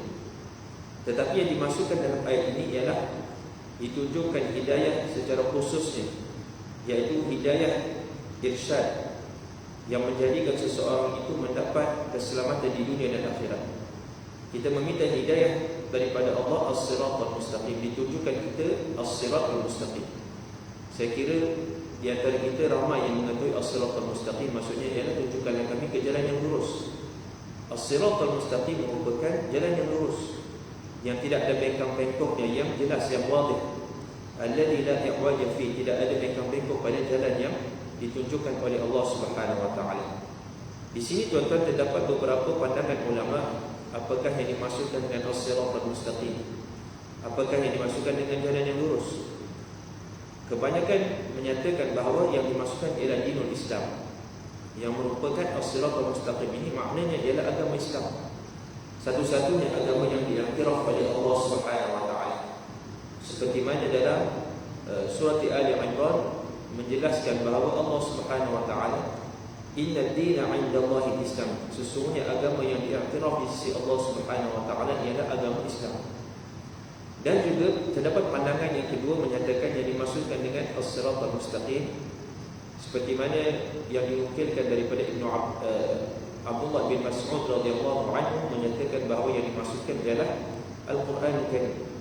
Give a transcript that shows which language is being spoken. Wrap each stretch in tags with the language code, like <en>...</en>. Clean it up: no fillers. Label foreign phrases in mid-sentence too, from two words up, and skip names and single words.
<ms>Tetapi yang dimasukkan dalam ayat ini ialah ditunjukkan hidayah secara khususnya, iaitu hidayah irsyad, yang menjadikan seseorang itu mendapat keselamatan di dunia dan akhirat. Kita meminta hidayah daripada Allah</ms> <ar>الصراط المستقيم,</ar> <ms>ditunjukkan kita</ms> <ar>الصراط المستقيم.</ar> <ms>Saya kira di antara kita ramai yang mengetahui</ms> <ar>الصراط المستقيم,</ar> <ms>maksudnya ialah tunjukkanlah kami ke jalan yang lurus.</ms> <ar>الصراط المستقيم</ar> <ms>merupakan jalan yang lurus, yang tidak ada bengkang-bengkoknya, yang jelas, yang wadih.</ms> <ar>الذي لا عوج في,</ar> <ms>tidak ada bengkang-bengkok pada jalan yang ditunjukkan oleh Allah</ms> <ar>سبحانه وتعالى.</ar> <ms>Di sini tuan-tuan terdapat beberapa pandangan ulama, apakah yang dimaksudkan dengan</ms> <ar>الصراط المستقيم,</ar> <ms>apakah yang dimaksudkan dengan jalan yang lurus. Kebanyakan menyatakan bahawa yang dimaksudkan ialah</ms> <ar>دين الإسلام,</ar> <ms>yang merupakan</ms> <ar>الصراط المستقيم</ar> <ms>ini maknanya ialah agama Islam, satu-satunya agama yang diiktiraf oleh Allah</ms> <ar>سبحانه وتعالى.</ar> <ms>Seperti mana dalam surah Ali Imran menjelaskan bahawa Allah</ms> <ar>سبحانه وتعالى, إن الدين عند الله الإسلام,</ar> <ms>sesungguhnya agama yang diiktiraf di sisi Allah</ms> <ar>سبحانه وتعالى</ar> <ms>ialah agama Islam. Dan juga terdapat pandangan yang kedua menyatakan yang dimaksudkan dengan</ms> <ar>الصراط المستقيم,</ar> <ms>seperti mana yang dinukilkan daripada Abdullah bin Mas'ud</ms> <ar>رضي الله عنه,</ar> <ms>menyatakan bahawa yang dimaksudkan ialah Al-Quran Al-Karim.</ms>